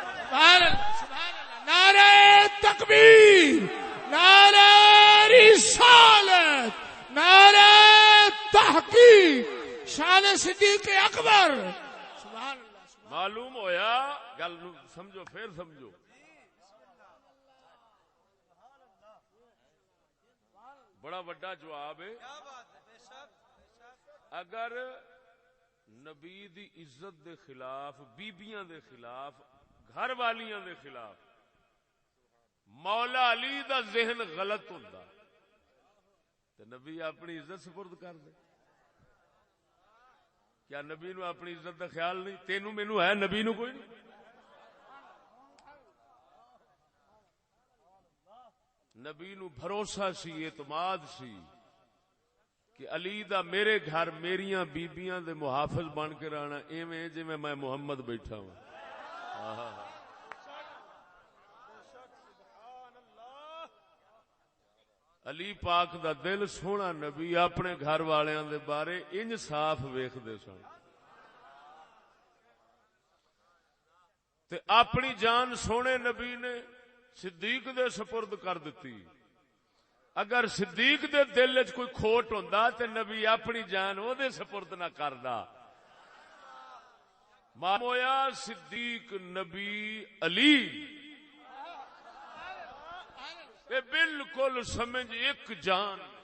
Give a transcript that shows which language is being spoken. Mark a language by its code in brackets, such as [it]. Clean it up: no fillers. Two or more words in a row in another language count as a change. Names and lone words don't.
[ar] سبحان اللہ سبحان اللہ. [ur] نعرہ تکبیر، نعرہ رسالت، نعرہ تحقیق، شان صدیق اکبر. [ar] سبحان اللہ. [pa] معلوم ہویا گل سمجھو پھر سمجھو بڑا بڑا جواب ہے. اگر نبی دی عزت دے خلاف بیبیاں دے خلاف گھر والیاں دے خلاف مولا علی دا ذہن غلط ہوندا تے نبی اپنی عزت سپرد کر دے. کیا نبی نو اپنی عزت دا خیال نہیں؟ تینوں مینوں ہے نبی نو کوئی نہیں. نبی نو بھروسہ سی، اعتماد سی کہ علی دا میرے گھر میریاں بیبیاں دے محافظ بن کے رہنا ایویں جویں میں محمد بیٹھا ہوں. علی پاک دا دل سونا نبی اپنے گھر والیاں دے بارے انج صاف ویکھدے سن تے اپنی جان سونے نبی نے صدیق دے سپرد کر دتی. اگر صدیق دے دل وچ کوئی کھوٹ ہوندا تے نبی اپنی جان او دے سپرد نہ کردا. مامویا صدیق نبی علی تے بالکل سمجھ ایک جان.